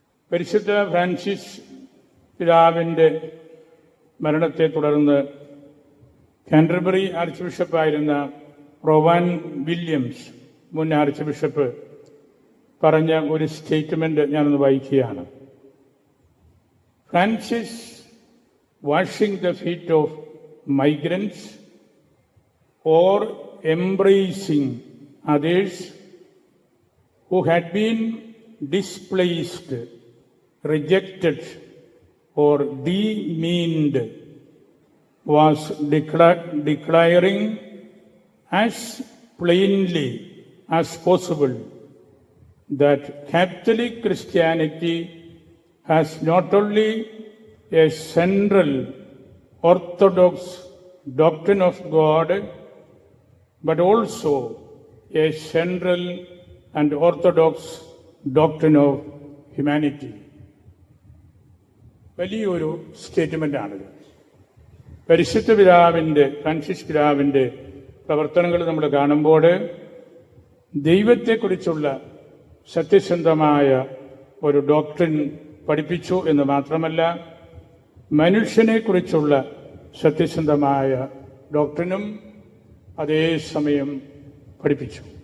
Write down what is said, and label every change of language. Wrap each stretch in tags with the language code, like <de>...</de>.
<ml>പരിശുദ്ധ ഫ്രാൻസിസ് പിതാവിൻ്റെ മരണത്തെ തുടർന്ന് കാൻറ്റർബറി ആർച്ച് ബിഷപ്പായിരുന്ന റോവാൻ വില്യംസ്, മുൻ ആർച്ച് ബിഷപ്പ്, പറഞ്ഞ ഒരു സ്റ്റേറ്റ്മെൻറ്റ് ഞാനൊന്ന് വായിക്കുകയാണ്.</ml> <en>Francis washing the feet of migrants or embracing others who had been displaced, rejected or demeaned was declaring as plainly as possible that Catholic Christianity has not only a central orthodox doctrine of God, but also a central and orthodox doctrine of humanity.</en> <ml>വലിയൊരു സ്റ്റേറ്റ്മെൻ്റാണിത്. പരിശുദ്ധ പിതാവിൻ്റെ, Francis പിതാവിൻ്റെ പ്രവർത്തനങ്ങൾ നമ്മൾ കാണുമ്പോൾ ദൈവത്തെക്കുറിച്ചുള്ള സത്യസന്ധമായ ഒരു ഡോക്ട്രിൻ പഠിപ്പിച്ചു എന്ന് മാത്രമല്ല, മനുഷ്യനെക്കുറിച്ചുള്ള സത്യസന്ധമായ ഡോക്ട്രിനും അതേസമയം പഠിപ്പിച്ചു.</ml>